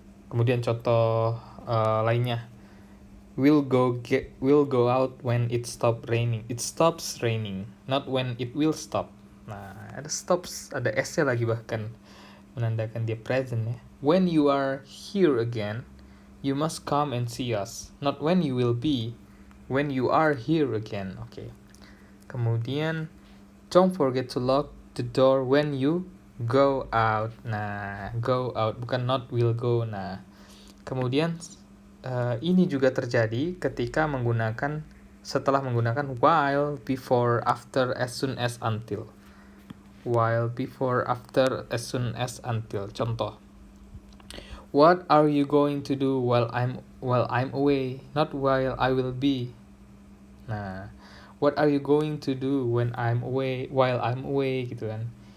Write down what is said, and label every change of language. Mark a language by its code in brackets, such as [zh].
[id] Kemudian contoh lainnya. [en] We'll go out when it stops raining. It stops raining, not when it will stop. [id] Nah, ada stops, ada s-nya lagi bahkan menandakan dia present ya. [en] When you are here again, you must come and see us. Not when you will be, when you are here again. Oke. Kemudian, don't forget to lock the door when you go out. Nah, go out bukan not will go. [id] Nah, kemudian ini juga terjadi ketika setelah menggunakan [en] while, before, after, as soon as, until. While, before, after, as soon as, until. Contoh. What are you going to do while I'm away? Not while I will be. Nah, what are you going to do while I'm away gitu kan.